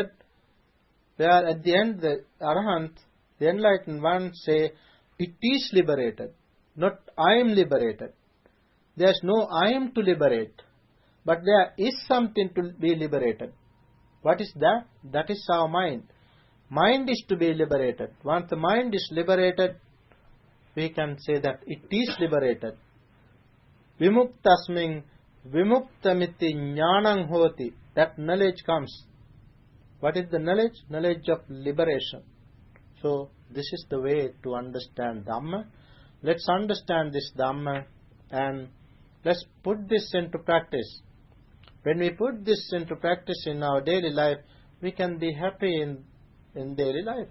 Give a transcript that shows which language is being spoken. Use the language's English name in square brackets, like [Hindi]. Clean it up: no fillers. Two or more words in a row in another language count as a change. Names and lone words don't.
[English] Where at the end the Arahant, the enlightened one say, it is liberated, not I am liberated. There is no I am to liberate, but there is something to be liberated. What is that? That is our mind. Mind is to be liberated. Once the mind is liberated, we can say that it is liberated. [Pali] Vimuktasming vimuktamiti jnanam hoti. [English] That knowledge comes. What is the knowledge? Knowledge of liberation. So this is the way to understand Dhamma. Let's understand this Dhamma and let's put this into practice. When we put this into practice in our daily life, we can be happy in daily life.